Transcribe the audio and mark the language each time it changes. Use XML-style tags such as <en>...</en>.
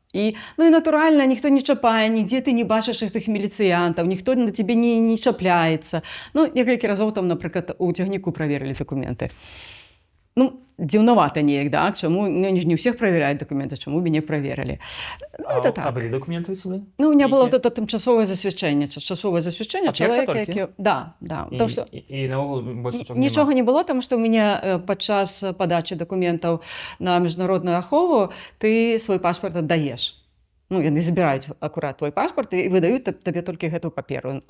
<be>І натуральна, ніхто не чапае, нідзе ты не бачыш гэтых міліцыянтаў, ніхто на цябе не чапляецца. Некалькі разоў там, напрыклад, у цягніку праверылі дакументы. Дзіўнавата неяк, да? Чаму? Не ўсіх праверяюць дакументы, чаму мяне праверылі.</be> <ru>Это так.</ru> <be>А былі дакументы ў цябе?</be> <ru>У меня было вот это</ru> <be>тымчасовае засведчэнне. Чалавека, які... Да. І наогул больш нічога няма? Нічога не было, таму што ў мяне падчас падачы дакументаў на міжнародную ахову ты свой пашпарт аддаеш. Яны забіраюць акурат твой пашпарт і выдаюць табе толькі гэтую паперу.</be>